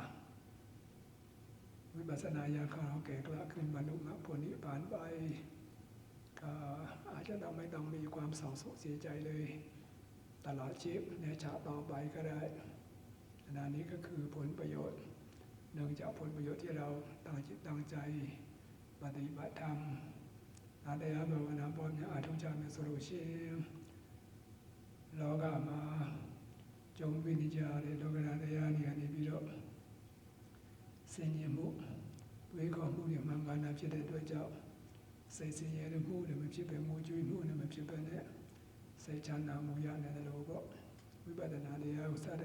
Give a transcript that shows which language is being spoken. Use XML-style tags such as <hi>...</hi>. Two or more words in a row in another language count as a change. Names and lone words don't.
<th>วิปัสสนาญาณของเราแก่กล้าขึ้นบรรลุมรรคผลนิพพานไปก็อาจจะไม่ต้องมีความเศร้าโศกเสียใจเลยตลอดชีพในชาติต่อไปก็ได้อันนี้ก็คือผลประโยชน์เนื่องจากผลประโยชน์ที่เราตั้งจิตตั้งใจปฏิบัติธรรมอาเดียบวนาปอมยาอาทุจามิสโรชิ</th> <my>လောကမှာကြုံတွေ့နေကြတဲ့လောကဓာတ်တရားတွေကနေပြီးတော့ဆင်ញင်မှုတွေးခေါ်မှုတွေမှန်ကန်တာဖြစ်တဲ့အတွက်ကြောင့်စိတ်ဆင်းရဲမှုတွေမဖြစ်ပဲငိုကြွေးမှုတွေမဖြစ်ပဲနဲ့စိတ်ချမ်းသာမှုရနိုင်တယ်လို့ပေါ့ဝိပဿနာတရားကိုစတဲ့</my>